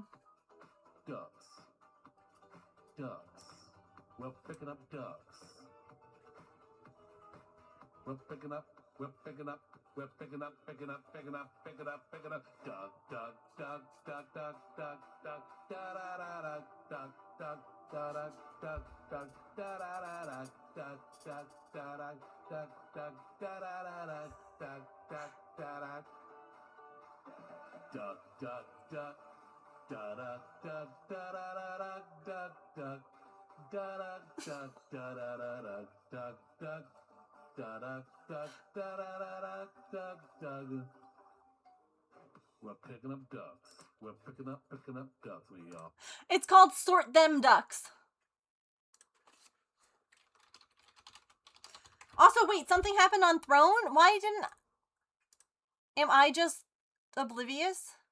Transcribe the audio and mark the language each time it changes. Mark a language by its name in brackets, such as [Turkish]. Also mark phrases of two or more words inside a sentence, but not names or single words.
[English] Ducks. Ducks. We're picking up ducks. We're picking up, we're picking up, we're picking up, picking up, picking up, picking up, picking up. Duck, duck, duck, duck, duck, duck, duck, da da da da, duck, duck, da da, duck, duck, da da da da, duck, duck, da da, duck, duck, da da da da, duck, duck, da da. Duck, duck, duck, da da, duck, da da da da, duck, duck, da da, duck, da da da da, duck, duck. Da da da da da da da da. We're picking up ducks. We're picking up ducks. We are. It's called Sort Them Ducks. Also, wait, something happened on Throne? Why didn't... Am I just oblivious?